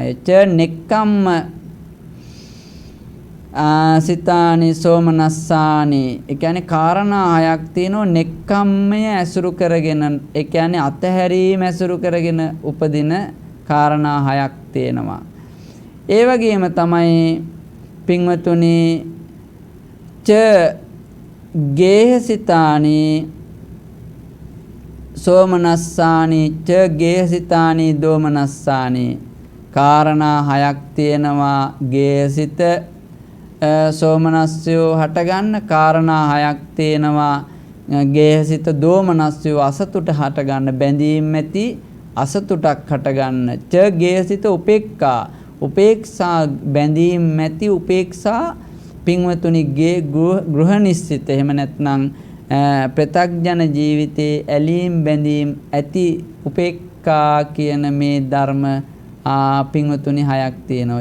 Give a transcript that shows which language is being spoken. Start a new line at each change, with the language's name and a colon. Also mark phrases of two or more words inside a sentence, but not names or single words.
Pali: එච නෙක්කම්ම සිතානි සෝමනස්සානි.
Sinhala: ඒ කියන්නේ කාරණා හයක් තියෙනවා නෙක්කම්මය ඇසුරු කරගෙන. ඒ කියන්නේ අතහැරීම ඇසුරු කරගෙන උපදින කාරණා හයක් තියෙනවා. ඒ වගේම තමයි පින්වතුනි
Pali: ච ගේහසිතානි සෝමනස්සානි ච ගේහසිතානි දෝමනස්සානි.
Sinhala: කාරණා හයක් තියෙනවා ගේහසිත සෝමනස්සයෝ හටගන්න. කාරණා හයක් තියෙනවා ගේහසිත දෝමනස්සයෝ අසතුට හටගන්න බැඳීම් ඇති අසතුටක් හටගන්න.
Pali: ච ගේහසිත උපේක්ඛා
Sinhala: උපේක්ෂා බැඳීම් මැති උපේක්ෂා පින්වතුනි ගෘහ නිස්සිත එහෙම නැත්නම් ප්‍රත්‍යඥ ජීවිතයේ ඇලීම් බැඳීම් ඇති උපේක්ඛා කියන මේ ධර්ම පින්වතුනි 6ක් තියෙනවා.